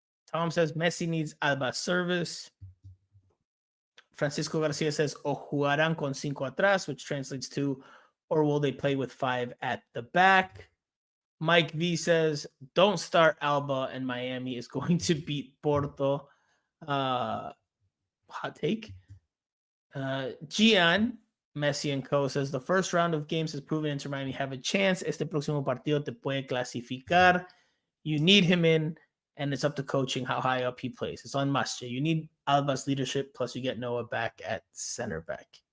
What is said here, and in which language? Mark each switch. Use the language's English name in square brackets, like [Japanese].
[English] Tom says Messi needs Alba's service. Francisco Garcia says, [Spanish] o jugarán con cinco atrás, [English] which translates to, or will they play with 5 at the back? Mike V says, don't start Alba, and Miami is going to beat Porto. Hot take. Gian, Messi and Co. says, the first round of games has proven Inter Miami have a chance. [Spanish] Este próximo partido te puede clasificar. [English] You need him in, and it's up to coaching how high up he plays. It's on Masche. You need Alba's leadership, plus you get Noah back at center back.